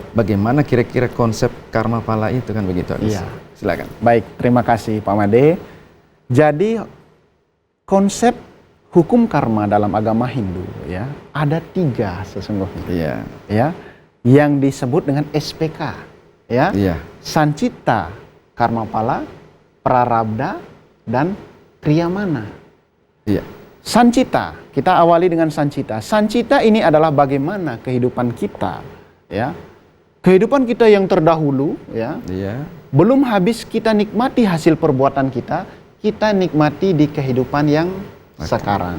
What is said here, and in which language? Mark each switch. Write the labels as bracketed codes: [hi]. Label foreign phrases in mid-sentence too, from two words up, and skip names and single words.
[id] Bagaimana kira-kira konsep karma pala itu kan begitu Agus? Iya. Silakan. Baik, terima kasih Pak Made. Jadi konsep hukum karma dalam agama Hindu, ya, ada 3 sesungguhnya, Iya. ya, yang disebut dengan SPK, ya, Iya. Sancita karma pala, prarabdha, dan kriyamana. Iya. Sancita, kita awali dengan sancita. Sancita ini adalah bagaimana kehidupan kita, ya, kehidupan kita yang terdahulu, ya, Iya. belum habis kita nikmati hasil perbuatan kita nikmati di kehidupan yang sekarang.